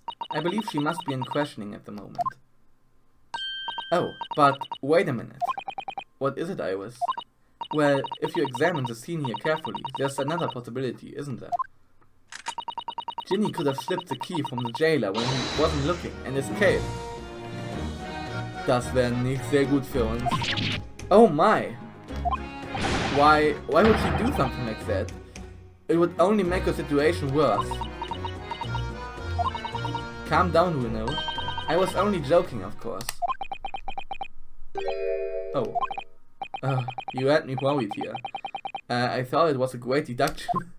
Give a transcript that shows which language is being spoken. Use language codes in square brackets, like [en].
[en] I believe she must be in questioning at the moment. Oh, but wait a minute. What is it, Iris? Well, if you examine the scene here carefully, there's another possibility, isn't there? Ginny could have slipped the key from the jailer when he wasn't looking and escaped. [de] Das wäre nicht sehr gut für uns. [en] Oh my! Why would she do something like that? It would only make the situation worse. Calm down, Runo. I was only joking, of course. Oh. You had me worried here. I thought it was a great deduction.